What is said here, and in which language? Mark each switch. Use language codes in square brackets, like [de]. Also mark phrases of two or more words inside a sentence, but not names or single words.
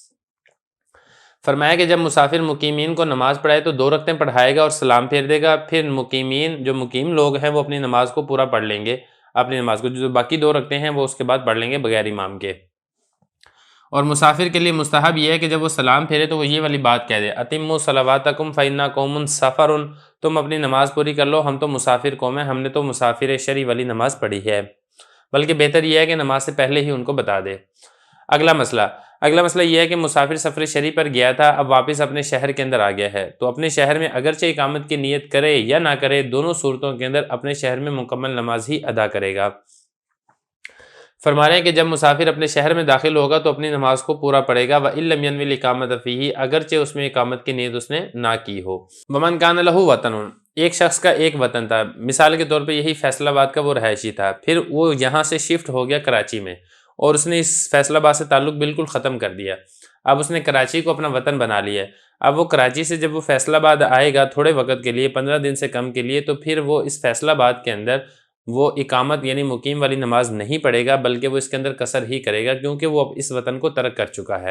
[hi] फरमाया कि जब मुसाफिर मुकीमीन को नमाज़ पढ़ाए तो 2 रकतें पढ़ाएगा और सलाम फेर देगा, फिर मुकीमीन जो मुकीम लोग हैं वो अपनी नमाज को पूरा पढ़ लेंगे। अपनी नमाज को जो बाकी 2 रकतें हैं वो उसके बाद पढ़ लेंगे बगैर इमाम के। और मुसाफिर के लिए मुस्तहब यह है कि जब वो सलाम फेरे तो वो ये वाली बात कह दे [ar] أتموا صلاتكم فإنا قوم سفر, [hi] तुम अपनी नमाज़ पूरी कर लो, हम तो मुसाफिर कौम हैं, हमने तो मुसाफिर शरी वाली नमाज़ पढ़ी है। बल्कि बेहतर यह है कि नमाज से पहले ही उनको बता दे। अगला मसला यह है कि मुसाफिर सफ़र शरी पर गया था, अब वापस अपने शहर के अंदर आ गया है, तो अपने शहर में अगरचे इकामत की नीयत करे या ना करे, दोनों सूरतों के अंदर अपने शहर में मुकम्मल नमाज ही अदा करेगा। फरमा रहे हैं कि जब मुसाफिर अपने शहर में दाखिल होगा तो अपनी नमाज को पूरा पढ़ेगा। [ar] وإن لم ينو الإقامة فيه, [hi] अगरचे उसमें इकामत की नीयत उसने ना की हो। [ar] ومن كان له وطن, [hi] एक शख्स का एक वतन था, मिसाल के तौर पे यही फैसलाबाद का वो रहायशी था, फिर वो यहाँ से शिफ्ट हो गया कराची में और उसने इस फैसलाबाद से ताल्लुक़ बिल्कुल ख़त्म कर दिया। अब उसने कराची को अपना वतन बना लिया। अब वो कराची से जब वो फैसलाबाद आएगा थोड़े वक्त के लिए, 15 दिन से कम के लिए, तो फिर वो इस फैसलाबाद के अंदर वो इकामत यानी मुकीम वाली नमाज नहीं पढ़ेगा, बल्कि वो इसके अंदर कसर ही करेगा क्योंकि वो अब इस वतन को तर्क कर चुका है।